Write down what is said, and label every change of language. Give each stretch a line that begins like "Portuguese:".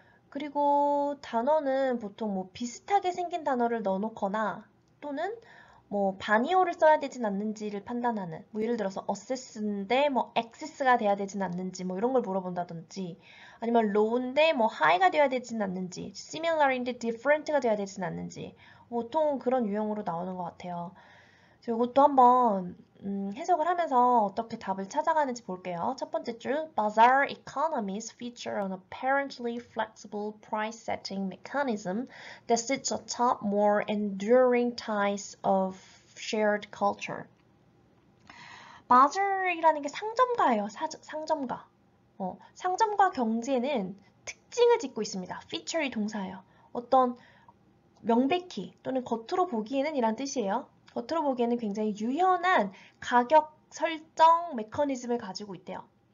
Korean: 그리고 단어는 보통 뭐 비슷하게 생긴 단어를 넣어놓거나 또는 뭐 반이어를 써야 되진 않는지를 판단하는 뭐 예를 들어서 assess인데 뭐 access가 돼야 되진 않는지 뭐 이런 걸 물어본다든지 아니면 low인데 뭐 high가 돼야 되진 않는지 similar인데 different가 돼야 되진 않는지 보통 그런 유형으로 나오는 것 같아요. 이것도 한번 해석을 하면서 어떻게 답을 찾아가는지 볼게요. 첫 번째 줄,
English: Bazaar economies feature an apparently flexible price-setting mechanism that sits atop more enduring ties of shared culture.
Korean: 바자ar이라는 게 상점가예요. 상점가. 상점가 경제는 특징을 짓고 있습니다. feature이 동사예요. 어떤 명백히 또는 겉으로 보기에는 이란 뜻이에요. 겉으로 보기에는 굉장히 유연한 가격 설정 메커니즘을 가지고 있대요.